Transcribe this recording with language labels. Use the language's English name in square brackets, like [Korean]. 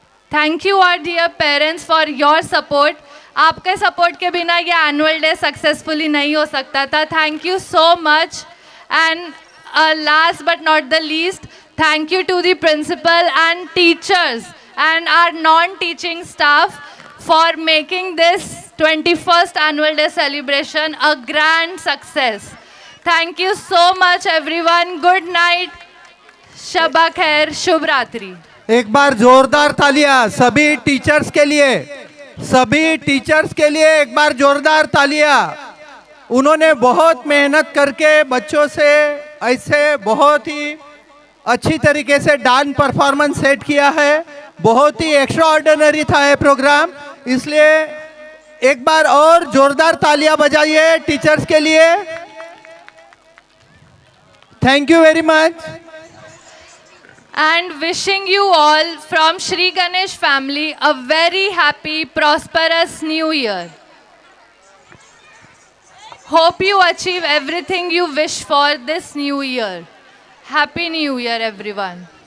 [English] Thank you our dear parents for your support. [Hindi] आपके support के बिना ये एनुअल डे सक्सेसफुली नहीं हो सकता था. [English] Thank you so much. And last but not the least, thank you to the principal and teachers and our non-teaching staff for making this 21st annual day celebration a grand success. Thank you so much everyone. Good night. [Hindi] Shaba खैर, शुभ रात्रि. एक बार जोरदार तालियां सभी teachers के लिए. सभी teachers के लिए एक बार जोरदार तालियां. उन्होंने बहुत मेहनत करके बच्चों से ऐसे बहुत ही अच्छी तरीके से डांस परफॉर्मेंस सेट किया है. बहुत ही एक्स्ट्रा ऑर्डिनरी था ये प्रोग्राम. इसलिए एक बार और जोरदार तालियां बजाइए टीचर्स के लिए. [English] Thank you very much. And wishing you all from Shri Ganesh family a very happy, prosperous new year. Hope you achieve everything you wish for this new year. Happy New Year everyone.